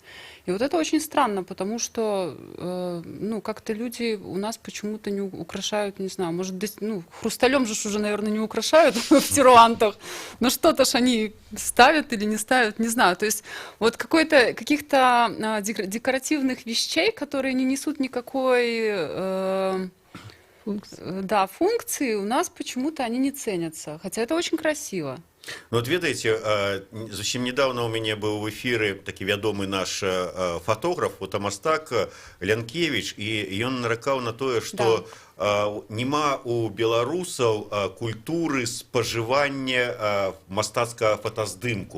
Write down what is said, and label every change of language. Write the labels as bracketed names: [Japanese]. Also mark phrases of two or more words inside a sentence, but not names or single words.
[Russian] И вот это очень странно, потому что, ну, как-то люди у нас почему-то не украшают, не знаю, может, ну, хрусталем же уже, наверное, не украшают в тируантах, но что-то ж они ставят или не ставят, не знаю. То есть вот каких-то декоративных вещей, которые не несут никакой функции, у нас почему-то они не ценятся, хотя это очень красиво. [Belarusian] Ну, вот ведаеце, зусім недавно у мяне быў в эфіры такі вядомы наш фотограф, фотамастак Лянкевіч, і ён наракаў на тое, што няма у беларусаў культуры спажывання мастацкага фотаздымку.